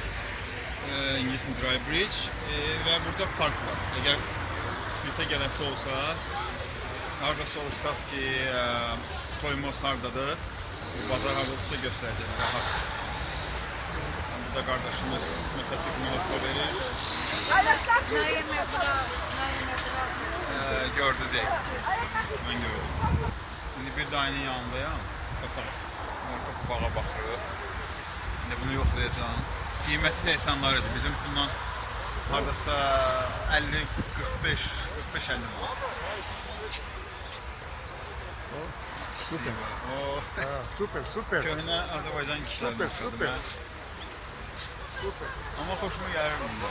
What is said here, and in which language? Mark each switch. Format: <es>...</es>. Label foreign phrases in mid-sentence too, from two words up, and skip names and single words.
<az>İngilis Dry Bridge və burada park var. Əgər Tiflisə gələsi olsaq, haradasa olsaq ki, Stoymost haradadır, bazar haradadırsa göstərəcək, rahat. Burada qardaşımız motosiklinə hoppa verir. Gördünüz ya.</az> <tr>Ben gördüm. Şimdi bir de aynı yanındayım. Bakalım. Orta bağa bakırıq. Şimdi bunu yoxlayacağım.</tr> <az>Qiyməti 80 idi. Bizim bundan haradasa 50-45-50 manat. Super. Oh. Super. Köhnə Azərbaycan kişilərini oxşadım mən. Amma xoşuma gəlir bunda.</az>